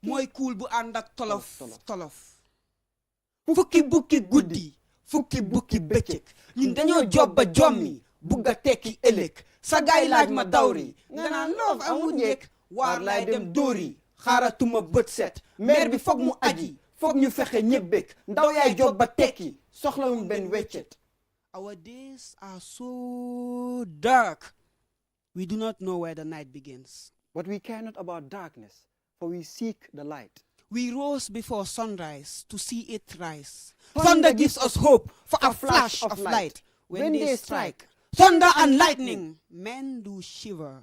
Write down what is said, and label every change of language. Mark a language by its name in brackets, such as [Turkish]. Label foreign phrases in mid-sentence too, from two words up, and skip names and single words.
[Wolof] mooy kuul bu ànd ak tolof tolof. fukki bukki guddi fukki bukki bëccëg ñun dañoo job ba jommi bugg a tekki ëllëg sa gaay laaj ma dawri nga naan loof amul njëkk waar laay dem dóori xaaratuma bët set meer bi foog mu aji foog ñu fexe ñëbbék ndaw yaay job ba tekki soxlawuñ benn weccet. [English] Our days are so dark we do not know where the night begins. But we care not about darkness, for we seek the light. We rose before sunrise to see it rise. Thunder gives us hope for a flash of light. When they strike, thunder and lightning, men do shiver.